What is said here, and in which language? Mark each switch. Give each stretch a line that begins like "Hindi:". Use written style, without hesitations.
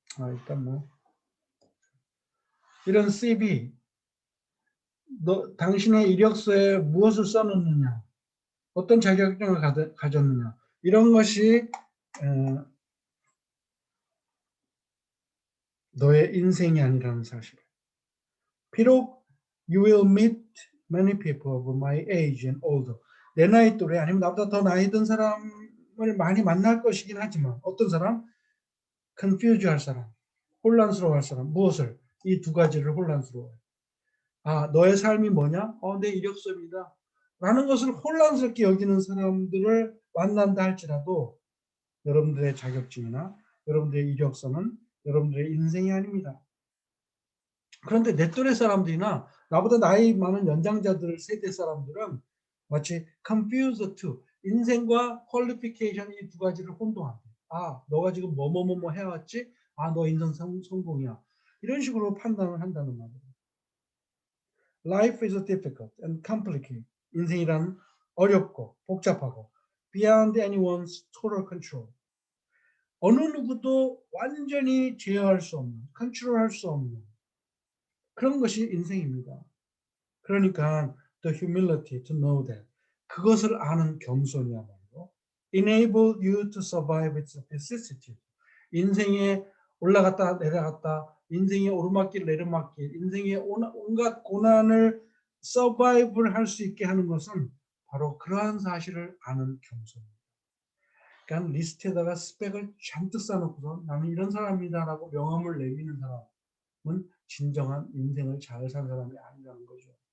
Korean: 일단 뭐 이런 CV, 당신의 이력서에 무엇을 써놓느냐, 어떤 자격증을 가졌느냐, 이런 것이 너의 인생이 아니라는 사실. 비록
English: you will meet many people of my age and older.
Korean: 내 나이 또래 아니면 나보다 더 나이 든 사람을 많이 만날 것이긴 하지만 어떤 사람? confuse 할 사람, 혼란스러워 할 사람. 무엇을? 이 두 가지를 혼란스러워해. 너의 삶이 뭐냐? 내 이력서입니다. 라는 것을 혼란스럽게 여기는 사람들을 만난다 할지라도 여러분들의 자격증이나 여러분들의 이력서는 여러분들의 인생이 아닙니다. 그런데 내 또래 사람들이나 나보다 나이 많은 연장자들 세대 사람들은 마치
English: confuse the two,
Korean: 인생과 qualification 이 두 가지를 혼동한다. 너가 지금 뭐뭐뭐뭐 해왔지? 너 인생 성공이야. 이런 식으로 판단을 한다는 말이에요.
English: Life is difficult and complicated.
Korean: 인생이란 어렵고 복잡하고
English: beyond anyone's total control.
Korean: 어느 누구도 완전히 제어할 수 없는, 컨트롤할 수 없는 그런 것이 인생입니다. 그러니까
English: the humility to know that
Korean: 그것을 아는 겸손이야말로
English: enable you to survive its vicissitude.
Korean: 인생에 올라갔다 내려갔다, 인생의 오르막길 내리막길, 인생의 온갖 고난을 서바이브를 할 수 있게 하는 것은 바로 그러한 사실을 아는 겸손입니다. 그러니까 리스트에다가 스펙을 잔뜩 쌓아놓고서 나는 이런 사람이다라고 명함을 내미는 사람은 진정한 인생을 잘 산 사람이 아니라는 거죠.